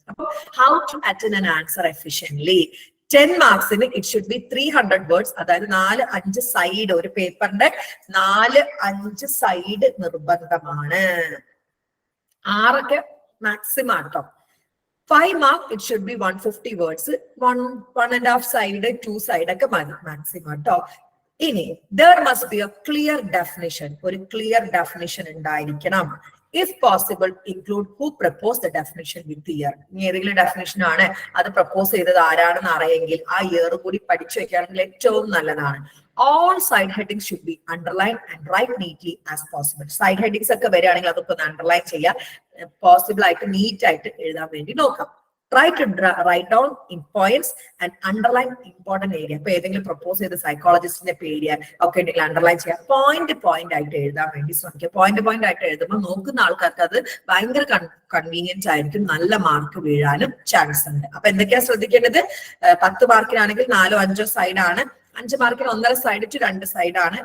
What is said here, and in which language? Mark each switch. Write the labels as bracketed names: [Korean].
[English] അപ്പൊ how to attend an answer efficiently. 10 മാർക്സിന് it should be 300 words, [Malayalam] അതായത് 4-5 side, ഒരു പേപ്പറിന്റെ 4-5 സൈഡ് നിർബന്ധമാണ്. 6 മാക്സിമം ആട്ടോ. 5 mark [English] it should be 150 words, [Malayalam] 1.5 side 2 side ഒക്കെ മതി മാക്സിമം കേട്ടോ. [English] ഇനി there must be a clear definition, [Malayalam] ഒരു ക്ലിയർ ഡെഫിനിഷൻ ഉണ്ടായിരിക്കണം. [English] If possible, include who proposed the definition with the year. [Malayalam] ഇനി ഏതെങ്കിലും ഡെഫിനിഷൻ ആണ് അത് പ്രപ്പോസ് ചെയ്തത് ആരാണെന്ന് അറിയെങ്കിൽ ആ ഇയർ കൂടി പഠിച്ചു വെക്കുകയാണെങ്കിൽ ഏറ്റവും നല്ലതാണ്. [English] All side headings should be underlined and write neatly as possible. [Malayalam] Side headings ഒക്കെ വരികയാണെങ്കിൽ അതൊക്കെ ഒന്ന് അണ്ടർലൈൻ ചെയ്യാം, പോസിബിൾ ആയിട്ട് നീറ്റ് ആയിട്ട് എഴുതാൻ വേണ്ടി നോക്കാം. [English] Write down in points and underline important area. [Malayalam] ഇപ്പൊ ഏതെങ്കിലും പ്രപ്പോസ് ചെയ്ത സൈക്കോളജിസ്റ്റിന്റെ പേര് ഒക്കെ ഉണ്ടെങ്കിൽ അണ്ടർലൈൻ ചെയ്യാം. പോയിന്റ് ആയിട്ട് എഴുതാൻ വേണ്ടി ശ്രമിക്കുക. പോയിന്റ് ആയിട്ട് എഴുതുമ്പോൾ നോക്കുന്ന ആൾക്കാർക്ക് അത് ഭയങ്കര കൺവീനിയൻസ് ആയിരിക്കും, നല്ല മാർക്ക് വീഴാനും ചാൻസ് ഉണ്ട്. അപ്പൊ എന്തൊക്കെയാ ശ്രദ്ധിക്കേണ്ടത്? 10 മാർക്കിനാണെങ്കിൽ 4-5 സൈഡാണ്, 5 മാർക്കിന് 1.5 സൈഡ് ടു 2 സൈഡാണ്.